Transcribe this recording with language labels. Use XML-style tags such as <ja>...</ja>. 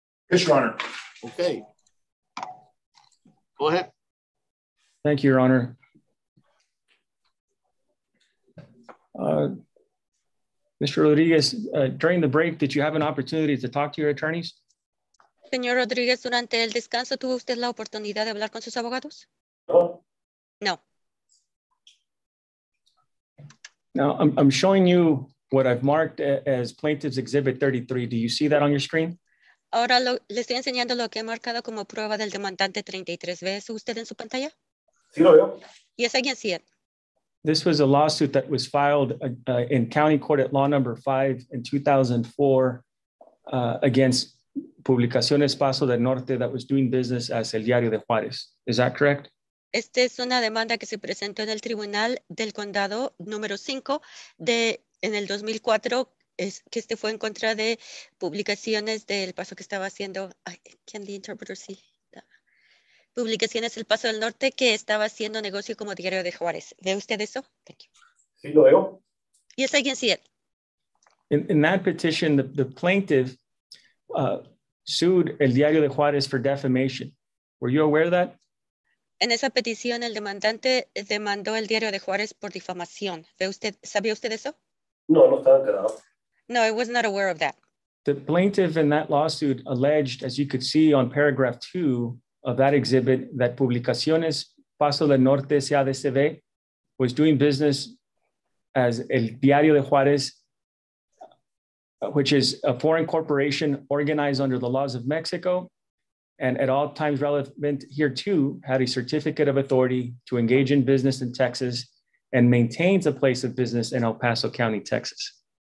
<en>Yes, Your Honor. Okay. Go ahead. Thank you, Your Honor. Mr. Rodriguez, during the break, did you have an opportunity to talk to your attorneys?</en> <es>Señor Rodríguez, durante el descanso, ¿tuvo usted la oportunidad de hablar con sus abogados? No. No.</es> <en>Now, I'm showing you what I've marked as Plaintiff's Exhibit 33. Do you see that on your screen?</en> <es>Ahora le estoy enseñando lo que he marcado como prueba del demandante 33. ¿Ve eso usted en su pantalla? Sí lo veo.</es> <en>Yes, I can see it. This was a lawsuit that was filed in county court at law number 5 in 2004 against Publicaciones Paso del Norte that was doing business as El Diario de Juárez. Is that correct?</en> <es>Esta es una demanda que se presentó en el Tribunal del Condado número 5 en el 2004, que este fue en contra de Publicaciones del Paso que estaba haciendo,</es> <en>can the interpreter see?</en> <es>Publicaciones El Paso del Norte que estaba haciendo negocio como Diario de Juárez. ¿Ve usted eso?</es> <en>Thank you.</en> <es>Sí lo veo.</es> <en>Yes, I can see it. In that petition, the plaintiff sued El Diario de Juárez for defamation. Were you aware of that?</en> <es>En esa petición, el demandante demandó el Diario de Juárez por difamación. ¿Sabía usted eso? No, no estaba enterado.</es> <en>No, I was not aware of that. The plaintiff in that lawsuit alleged, as you could see on paragraph 2 of that exhibit, that Publicaciones Paso del Norte SADCB was doing business as El Diario de Juárez, which is a foreign corporation organized under the laws of Mexico, and at all times relevant here too, had a certificate of authority to engage in business in Texas and maintains a place of business in El Paso County, Texas.</en>